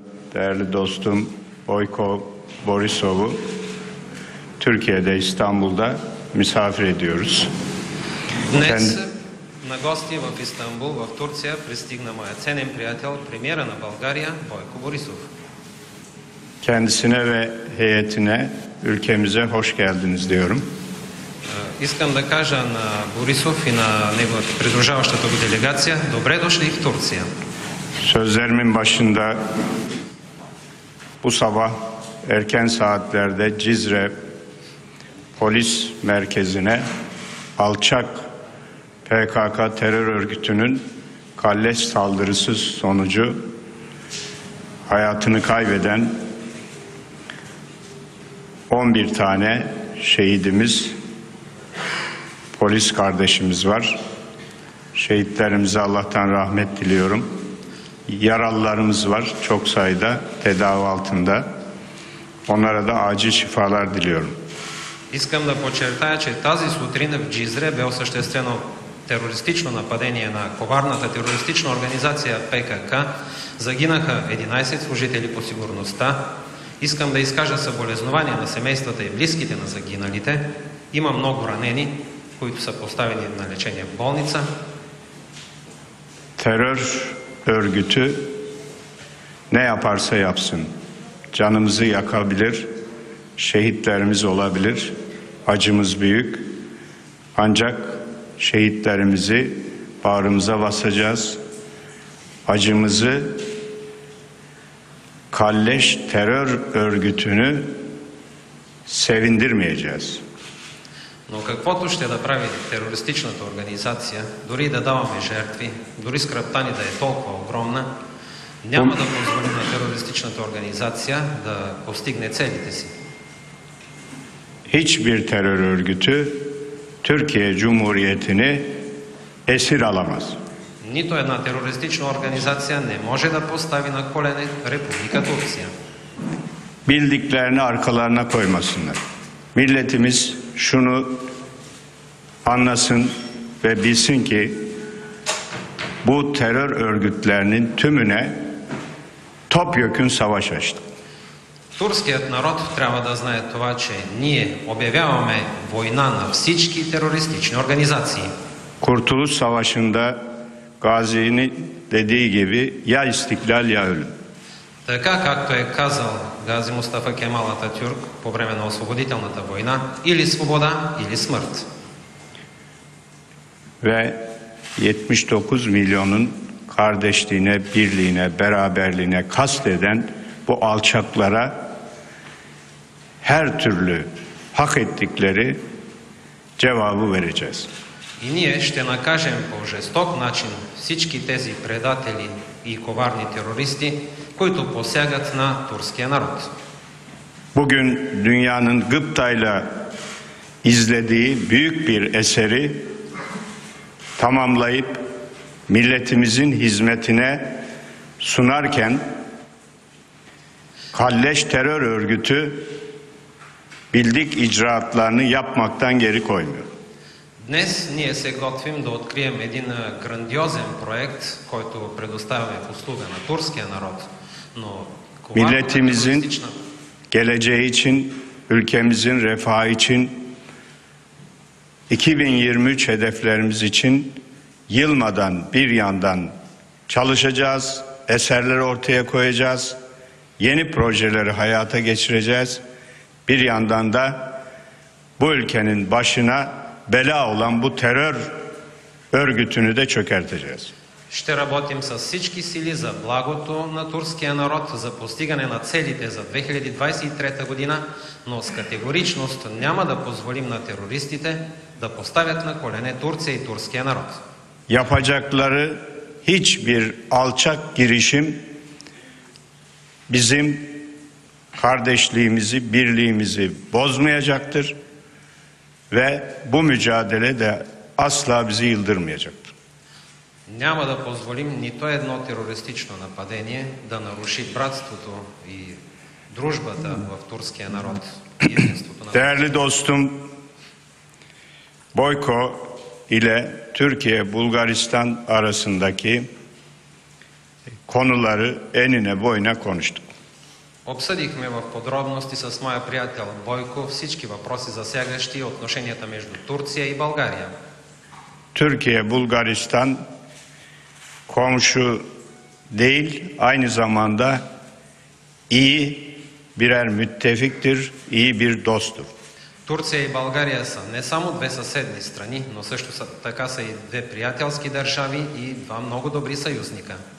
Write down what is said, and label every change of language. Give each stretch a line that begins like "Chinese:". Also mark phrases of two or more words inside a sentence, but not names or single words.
Turkish: değerli dostum Boyko Borisov'u Türkiye'de, İstanbul'da misafir ediyoruz.
Bulgarian: Днес на гости в Истанбул, в Турция, пристигна моят ценен приятел, премиера на България, Бойко Борисов.
Turkish: Kendisine ve heyetine, ülkemize hoş geldiniz diyorum.
Bulgarian: Искам да кажа на Борисов и на неговата придружаващата го делегация, добре дошли в Турция.
Turkish: Sözlerimin başında bu sabah erken saatlerde Cizre Polis Merkezi'ne alçak PKK terör örgütünün kalleş saldırısı sonucu hayatını kaybeden 11 tane şehidimiz, polis kardeşimiz var. Şehitlerimize Allah'tan rahmet diliyorum. Yaralılarımız var çok sayıda tedavi altında. Onlara da acil şifalar diliyorum.
Bulgarian: Искам да подчертая, че тази сутрин в Джизре бе осъществено терористично нападение на коварната терористична организация ПКК. Загинаха 11 служители по сигурността. Искам да изкажа съболезнования на семействата и близките на загиналите. Има много ранени, които са поставени на лечение в болница.
Turkish: Terör örgütü ne yaparsa yapsın, canımızı yakabilir, şehitlerimiz olabilir, acımız büyük. Ancak şehitlerimizi bağrımıza basacağız, acımızı kalleş terör örgütünü sevindirmeyeceğiz.
Bulgarian: Но каквото ще да прави терористичната организация, дори да даваме жертви, дори скръбта ни да е толкова огромна, няма да позволим на терористичната организация да постигне целите си.
Turkish: Hiçbir terör örgütü Türkiye Cumhuriyeti'ni esir alamaz.
Bulgarian: Нито една терористична организация не може да постави на колене Република Турция.
Turkish: Bildiklerini arkalarına koymasınlar. Milletimiz şunu anlasın ve bilsin ki bu terör örgütlerinin tümüne topyekün savaş açtık.
Bulgarian: Турският народ трябва да знае това, че ние обявяваме война на всички терористични организации.
Turkish: Kurtuluş Savaşı'nda Gazi'nin dediği gibi ya istiklal ya ölüm.
Bulgarian: Така както е казал Гази Мустафа Кемал Ататюрк по време на освободителната война, или свобода, или смърт.
Turkish: Ve 79 milyonun kardeşliğine, birliğine, beraberliğine kasteden bu alçaklara her türlü hak ettikleri cevabı vereceğiz.
Bulgarian: И ние ще накажем по жесток начин всички тези предатели и коварни терористи, които посягат на турския народ.
Turkish: Bugün dünyanın gıptayla izlediği büyük bir eseri tamamlayıp milletimizin hizmetine sunarken kalleş terör örgütü bildik icraatlarını yapmaktan geri koymuyor.
Bulgarian: Днес ние се готвим да открием един грандиозен проект, който предоставяме в услуга на турския народ. Но
Turkish: Milletimizin geleceği için, ülkemizin refahı için, 2023 hedeflerimiz için yılmadan bir yandan çalışacağız, eserleri ortaya koyacağız, yeni projeleri hayata geçireceğiz. Bir yandan da bu ülkenin başına bela olan bu terör örgütünü de çökerteceğiz.
Bulgarian: Ще работим с всички сили за благото на турския народ, за постигане на целите за 2023 година, но с категоричност няма да позволим на терористите да поставят на колене Турция и турския народ.
Turkish: Yapacakları hiçbir alçak girişim bizim kardeşliğimizi, birliğimizi bozmayacaktır ve bu mücadele de asla bizi yıldırmayacaktır.
Bulgarian: Няма да позволим нито едно терористично нападение да наруши братството и дружбата в турския народ.
Turkish: Değerli dostum Boyko ile Türkiye-Bulgaristan arasındaki konuları enine boyuna konuştuk.
Bulgarian: Обсъдихме в подробности с моя приятел Бойко всички въпроси, засягащи отношенията между Турция и България.
Turkish: Türkiye, Bulgaristan komşu değil, aynı zamanda iyi birer müttefiktir, iyi bir dosttur.
Bulgarian: Турция и България са не само две съседни страни, но също така са и две приятелски държави и два много добри съюзника.